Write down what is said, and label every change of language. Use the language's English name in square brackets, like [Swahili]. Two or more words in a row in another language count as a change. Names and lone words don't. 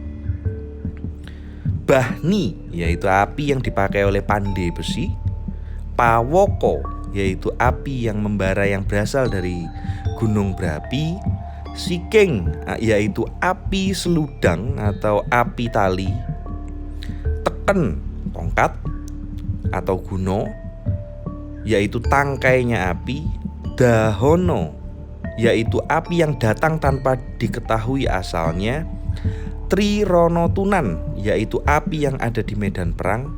[Indonesian] Bahni, yaitu api yang dipakai oleh pandai besi. Pawoko, yaitu api yang membara yang berasal dari gunung berapi. Siking, yaitu api seludang atau api tali. Teken, tongkat atau guno, yaitu tangkainya api. Dahono, yaitu api yang datang tanpa diketahui asalnya. Trironotunan, yaitu api yang ada di medan perang.